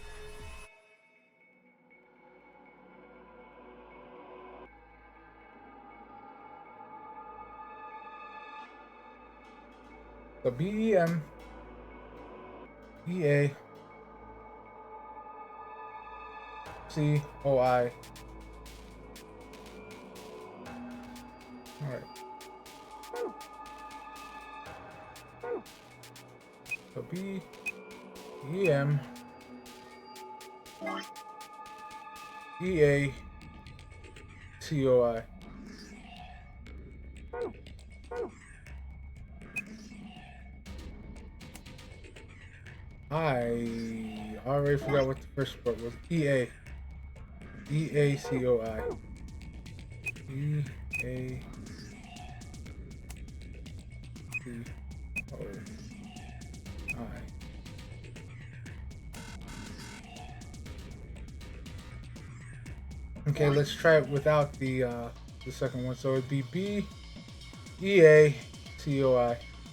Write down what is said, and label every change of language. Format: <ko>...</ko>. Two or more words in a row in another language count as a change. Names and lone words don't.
<en>So B, E, M, E, A, C, O, I. All right. So B, E, M, E, A, C, O, I. I already forgot what the first part was. E, A. E, A, C, O, I. E, A, C, O, I. Okay, let's try it without the second one. So it'd be B, E, A, C, O, I.</en>